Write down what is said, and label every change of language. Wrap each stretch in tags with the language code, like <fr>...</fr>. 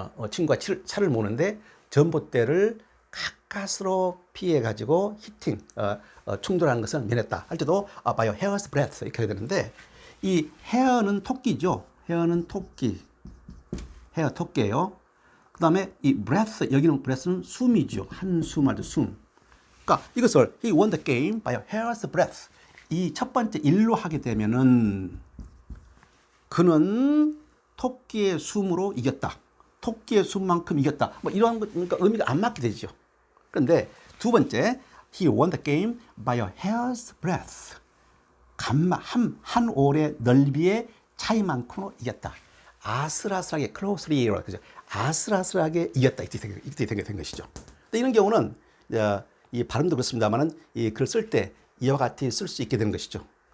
<ko>친구가 차를 모는데 전봇대를 가까스로 피해가지고 히팅, 충돌하는 것은 면했다. 할 때도</ko> <en>by a hair's breadth</en> <ko>이렇게 해야 되는데, 이 hair는 토끼죠. hair는 토끼. hair 토끼예요. 그 다음에 이 breath, 여기는 breath는 숨이죠. 한숨 아주 숨. 그러니까 이것을</ko> <en>he won the game by a hair's breadth.</en> <ko>이 첫 번째 일로 하게 되면은 그는 토끼의 숨으로 이겼다. 토끼의 숨만큼 이겼다. 뭐 이런 거, 그러니까 의미가 안 맞게 되죠. 그런데 두 번째,</ko> <en>he won the game by a hair's breadth.</en> <ko>한 올의 넓이의 차이만큼으로 이겼다. 아슬아슬하게, closely, 그죠? 아슬아슬하게 이겼다. 이렇게 된 것이죠. 근데 이런 경우는 이 발음도 그렇습니다만은 이 글을 쓸 때 이와 같이 쓸 수 있게 되는 것이죠.</ko>